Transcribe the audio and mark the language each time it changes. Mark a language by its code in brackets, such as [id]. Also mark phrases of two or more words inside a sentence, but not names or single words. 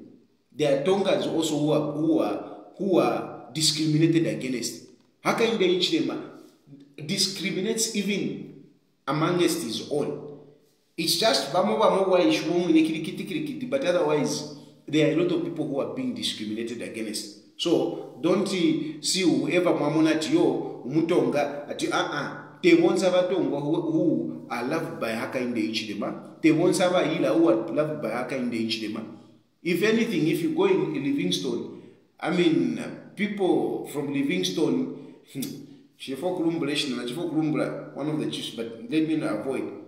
[en] There are Tongas also who are discriminated against. Hakainde Hichilema discriminates even amongst his own. It's just but otherwise there are a lot of people who are being discriminated against. So don't see whoever [bem] mamonat yo umutonga ati [en] they won't have a tonga who are loved by Hakainde Hichilema. They won't have a healer who are loved by Hakainde Hichilema. If anything, if you go in Livingstone, I mean people from Livingstone, one of the chiefs, but let me not avoid.